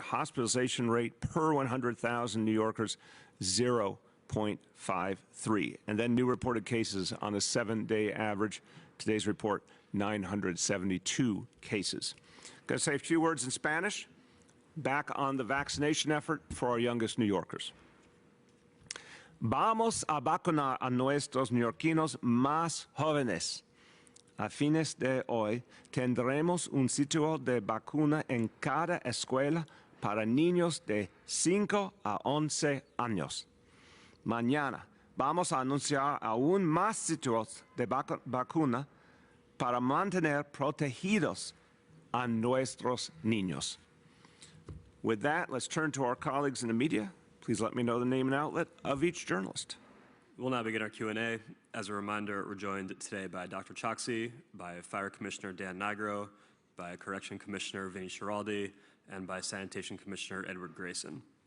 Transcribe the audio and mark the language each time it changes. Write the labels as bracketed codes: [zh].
[en] Hospitalization rate per 100,000 New Yorkers, 0.53. And then new reported cases on a 7-day average. Today's report, 972 cases. Going to say a few words in Spanish. Back on the vaccination effort for our youngest New Yorkers. [es] Vamos a vacunar a nuestros neoyorquinos más jóvenes. A fines de hoy tendremos un sitio de vacuna en cada escuela para niños de 5 a 11 años. Mañana vamos a anunciar aún más sitios de vacuna para mantener protegidos a nuestros niños. [en] With that, let's turn to our colleagues in the media. Please let me know the name and outlet of each journalist. We'll now begin our Q&A. As a reminder, we're joined today by Dr. Choksi, by Fire Commissioner Dan Nigro, by Correction Commissioner Vinny Schiraldi, and by Sanitation Commissioner Edward Grayson.